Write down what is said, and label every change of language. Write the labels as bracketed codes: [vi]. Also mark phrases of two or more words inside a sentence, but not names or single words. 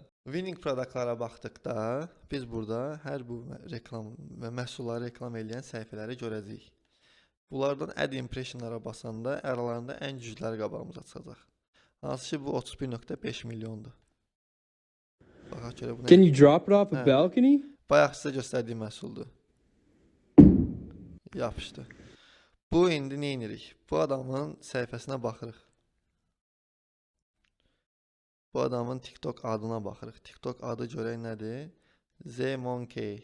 [az] Winning produktlara baxdıqda biz burada hər bu reklam və məhsulları reklam edən səhifələri görəcəyik. Bunlardan [en] ad impressionlara [az] basanda aralarında ən güclüləri qabağımıza çıxacaq. Hansı ki bu 31.5 milyondur. Baxaq görə bu nə? [en] Can you drop it off a balcony? [az] Bayaq sizə göstərdiyim məhsuldur. Yapışdı. Bu indi nə edirik? Bu adamın səhifəsinə baxırıq. Bu adamın TikTok adına baxırıq. TikTok adı görək nədir? Z Monkey.